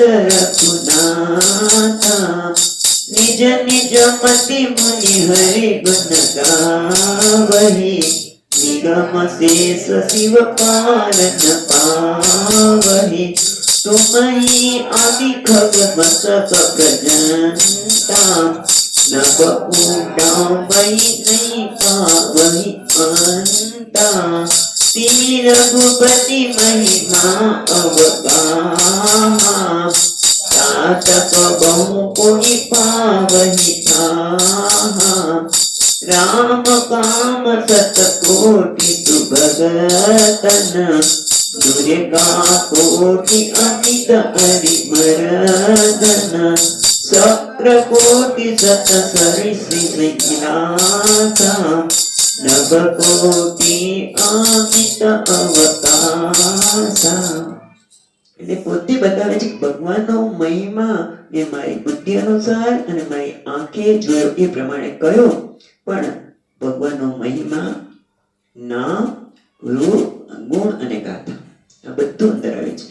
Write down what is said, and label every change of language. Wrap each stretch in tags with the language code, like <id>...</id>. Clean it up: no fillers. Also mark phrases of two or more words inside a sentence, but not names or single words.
<awa>रघुनाथा निज निज मति मुनि हरि गुण गावही निगम शेष शिव पालन पावही तुमही आदि खग मस्तक प्रजनता नभ ऊंडामय नहीं पावही अंता श्री रघुपति महिमा अवगाहा सातक बहु कोई पावही ताहा राम काम सत कोटि तु भगतन दुर्गा कोटि अमित परिमर्दन शक्र कोटि सत सरिसिनाथ नभ कोटि अमित अवकाश.</awa> <gu>એટલે પોતે બતાવે છે કે ભગવાનનો મહિમા એ મારી બુદ્ધિ અનુસાર અને મારી આંખે જોયો એ પ્રમાણે કયો, પણ ભગવાનનો મહિમા નામ રૂપ ગુણ અને ગાથા આ બધું અંદર આવે છે.</gu>